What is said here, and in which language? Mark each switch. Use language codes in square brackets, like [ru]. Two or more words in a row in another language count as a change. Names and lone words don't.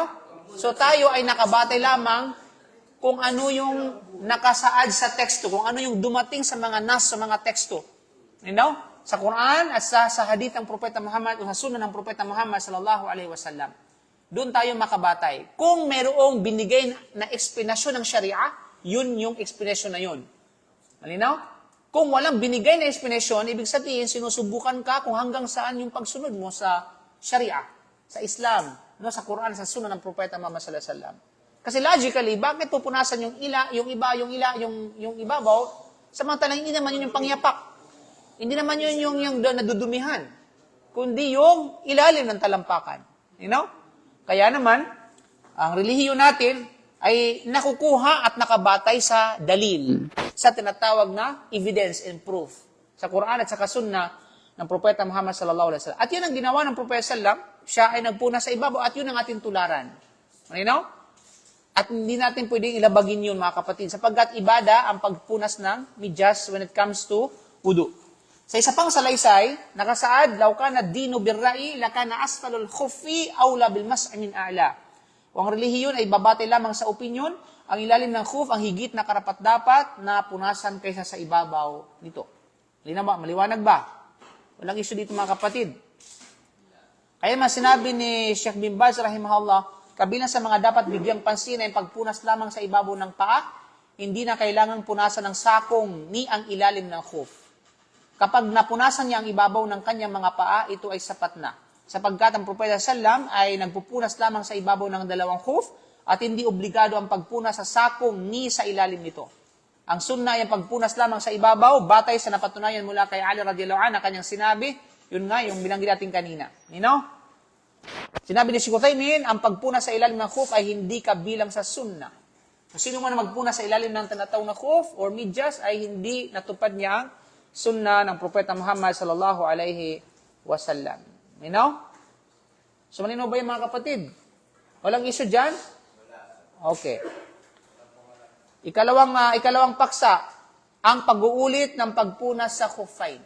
[tl] So tayo ay nakabatay lamang kung ano yung nakasaad sa teksto, kung ano yung dumating sa mga sa mga teksto. [en] You know? [tl] Sa Quran at sa hadith ng Propeta Muhammad o sa sunnah ng Propeta Muhammad [ar] صلى الله عليه وسلم. [tl] Doon tayo makabatay. Kung mayroong binigay na eksplanasyon ng Sharia, yun yung eksplanasyon na yun. Malinaw? Kung walang binigay na explanation, ibig sabihin, sinusubukan ka kung hanggang saan yung pagsunod mo sa Sharia, sa Islam, no, sa Quran, sa Sunnah ng Propeta Muhammad [ar] صلى الله عليه وسلم. [tl] Kasi logically, bakit pupunasan yung ibabaw, samantalang hindi naman yun yung pangyapak. Hindi naman yun yung nadudumihan, kundi yung ilalim ng talampakan. [en] You know? [tl] Kaya naman, ang relihiyon natin ay nakukuha at nakabatay sa dalil, sa tinatawag na [en] evidence and proof [tl] sa Quran at sa Sunnah ng Propeta Muhammad [ar] صلى الله عليه وسلم. [tl] At yun ang ginawa ng Propeta sallam, siya ay nagpuna sa ibabaw at yun ang ating tularan. [en] You know? [tl] At hindi natin pwedeng ilabagin yun, mga kapatid, sapagkat ibada ang pagpunas ng medyas [en] when it comes to [tl] wudu. Sa isa pang salaysay, nakasaad, [ar] لو كان الدين بالرأي لكان أسفل الخف أولى بالمسح من أعلى. [tl] Kung ang relihiyon ay babate lamang sa opinyon, ang ilalim ng khuf, ang higit na karapat-dapat na punasan kaysa sa ibabaw nito. Linaw ba? Maliwanag ba? Walang issue dito mga kapatid. Kaya man sinabi ni Sheikh bin Baz, rahimahullah, kabilang sa mga dapat bigyang pansin ay pagpunas lamang sa ibabaw ng paa, hindi na kailangang punasan ng sakong ni ang ilalim ng khuf. Kapag napunasan niya ang ibabaw ng kanyang mga paa, ito ay sapat na. Sapagkat ang Propeta sallam ay nagpupunas lamang sa ibabaw ng dalawang khuf at hindi obligado ang pagpunas sa sakong ni sa ilalim nito. Ang sunnah ay ang pagpunas lamang sa ibabaw, batay sa napatunayan mula kay Ali [ar] رضي الله عنه [tl] na kanyang sinabi, yun nga yung binanggit natin kanina. Sinabi ni Sheikh Uthaymin, ang pagpunas sa ilalim ng khuf ay hindi kabilang sa sunnah. Kung sino man magpunas sa ilalim ng tinatawag na khuf or medyas ay hindi natupad niya ang sunnah ng Propeta Muhammad [ar] صلى الله عليه وسلم. [tl] So malinaw ba yung mga kapatid? Walang issue dyan? Okay. Ikalawang paksa, ang pag-uulit ng pagpunas sa khufain.